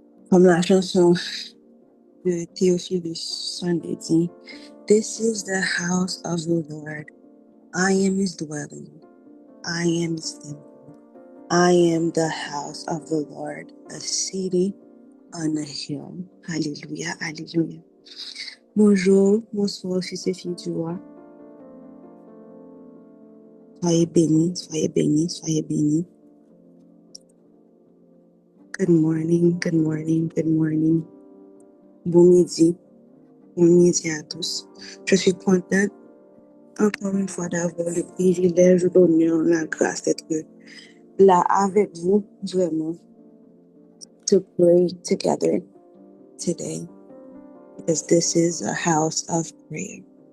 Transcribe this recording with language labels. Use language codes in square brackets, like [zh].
[fr] Comme la chanson de Theophilus Sunday dit, [en] this is the house of the Lord. I am his dwelling. I am his temple. I am the house of the Lord, a city on a hill. [fr] Alléluia, alléluia. Bonjour, bonsoir, fils et filles du roi. Soyez bénis, soyez bénis, soyez bénis. [en] Good morning, good morning, good morning. [fr] Bon midi à tous. Je suis contente encore une fois d'avoir le privilège, l'honneur, la grâce d'être là avec vous, vraiment, [en] to pray together today, because this is a house of prayer.